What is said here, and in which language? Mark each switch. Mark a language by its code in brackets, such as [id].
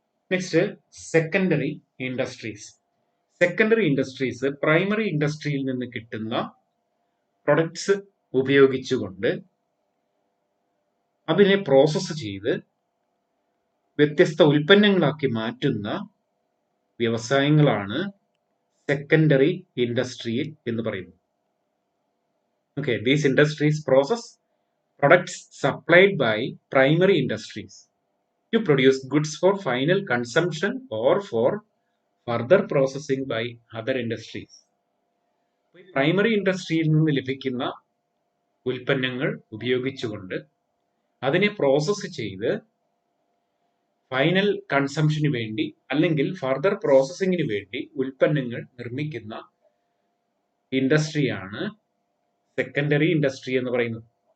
[ml] Next secondary industries. Secondary industries primary ഇൻഡസ്ട്രിയിൽ നിന്ന് കിട്ടുന്ന പ്രൊഡക്ട്സ് ഉപയോഗിച്ചുകൊണ്ട് അതിനെ പ്രോസസ്സ് ചെയ്ത് വ്യത്യസ്ത ഉൽപ്പന്നങ്ങളാക്കി മാറ്റുന്ന വ്യവസായങ്ങളാണ് സെക്കൻഡറി ഇൻഡസ്ട്രി എന്ന് പറയുന്നത്. [en] Okay, these industries process products supplied by primary industries to produce goods for final consumption or for further processing by other industries. [ml] Primary ഇൻഡസ്ട്രിയിൽ നിന്ന് ലഭിക്കുന്ന ഉൽപ്പന്നങ്ങൾ ഉപയോഗിച്ചുകൊണ്ട് അതിനെ പ്രോസസ്സ് ചെയ്ത് ഫൈനൽ കൺസംഷന് വേണ്ടി അല്ലെങ്കിൽ ഫർദർ പ്രോസസ്സിങ്ങിന് വേണ്ടി ഉൽപ്പന്നങ്ങൾ നിർമ്മിക്കുന്ന ഇൻഡസ്ട്രിയാണ് സെക്കൻഡറി ഇൻഡസ്ട്രി എന്ന് പറയുന്നത്.